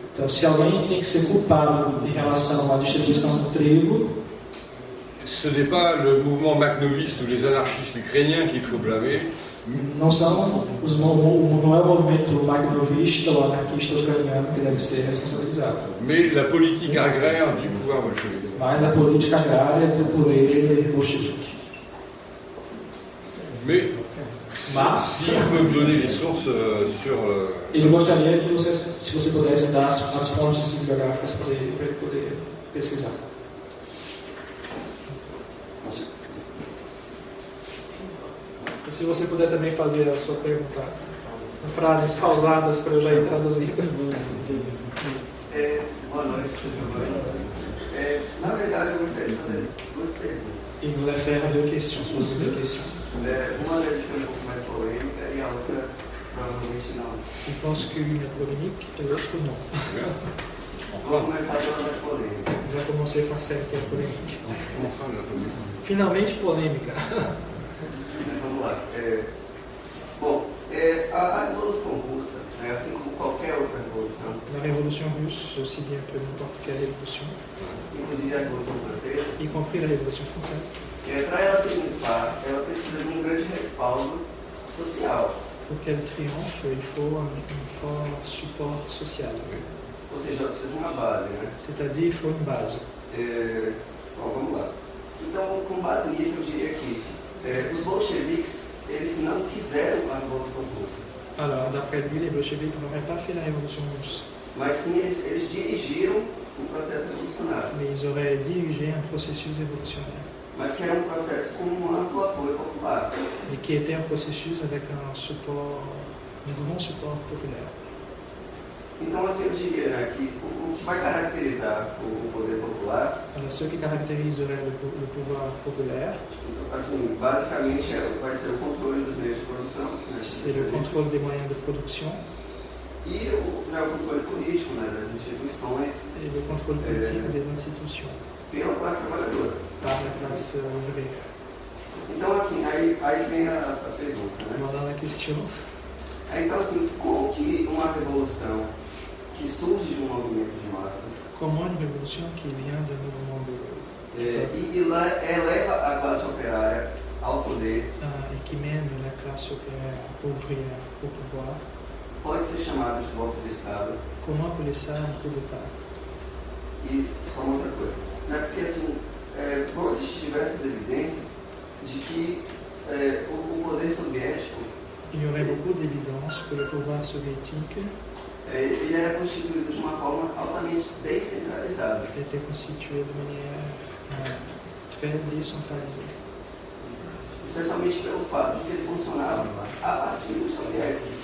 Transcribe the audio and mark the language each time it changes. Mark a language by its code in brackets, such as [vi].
[pt] então, se alguém tem que ser culpado em relação à distribuição do trigo, [fr] ce n'est pas le mouvement makhnoviste ou les anarchistes ukrainiens qu'il faut blâmer. [pt] Não é o movimento makhnovista ou anarquista ucraniano que deve ser responsabilizado. [fr] Mais la politique agraire du pouvoir bolchevique. [pt] Mas a política agrária do poder bolchevique. [fr] Mais si vous pouvez me donner les sources sur. [pt] Ele gostaria que você, se você pudesse dar as fontes bibliográficas para ele poder pesquisar. Se você puder também fazer a sua pergunta em frases pausadas para eu já ir traduzindo. Boa noite, Giovanni. Na verdade, eu gostaria de fazer duas perguntas. [fr] Il voulait faire deux questions, poser deux questions. [pt] Uma deve ser um pouco mais polêmica e a outra provavelmente não. [fr] Je pense qu'une est polémique et l'autre non. [pt] Vou começar pela mais polêmica. Je vais commencer par celle qui est polémique. Finalmente polêmica. Vamos lá. Bom, a Revolução Russa, né, assim como qualquer outra revolução, [fr] La révolution russe, aussi bien que n'importe quelle révolution, [pt] inclusive a Revolução Francesa, [fr] y compris la révolution française, [pt] para ela triunfar, ela precisa de um grande respaldo social. [fr] pour qu'elle triomphe, il faut un fort support social. [pt] Ou seja, ela precisa de uma base, né? [fr] C'est-à-dire, il faut une base. [pt] Bom, vamos lá. Então, com base nisso, eu diria que os bolcheviques, eles não fizeram a Revolução Russa. [fr] Alors, d'après lui, les bolcheviks n'auraient pas fait la révolution russe, [pt] Mas sim, eles dirigiram um processo revolucionário. [fr] mais ils auraient dirigé un processus révolutionnaire, [pt] Mas que era um processo com um amplo apoio popular. [fr] et qui était un processus avec un grand support populaire. [pt] Então, assim, eu diria, né, que o que vai caracterizar o poder popular, [fr] Alors, ce qui caractériserait le pouvoir populaire, [pt] então, assim, basicamente vai ser o controle dos meios de produção, né, [fr] c'est le contrôle des moyens de production [pt] e o controle político, né, das instituições [fr] et le contrôle politique des institutions [pt] pela classe trabalhadora. [fr] par la classe ouvrière. [pt] Então, assim, aí vem a pergunta, né? [fr] Voilà la question. [pt] Então, assim, como que uma revolução que surge de um movimento de massa [fr] Comment une révolution qui vient d'un mouvement [pt] e eleva a classe operária ao poder [fr] et qui mène la classe ouvrière au pouvoir, [pt] pode ser chamada de golpe de Estado? [fr] comment appeler ça un coup d'État? [pt] E só uma outra coisa, né? Porque assim, vão existir diversas evidências de que o poder soviético [fr] Il y aurait beaucoup d'évidence que le pouvoir soviétique [pt] ele era constituído de uma forma altamente descentralizada. [fr] était constitué de manière très décentralisée. [pt] especialmente pelo fato de que ele funcionava a partir dos soviéticos.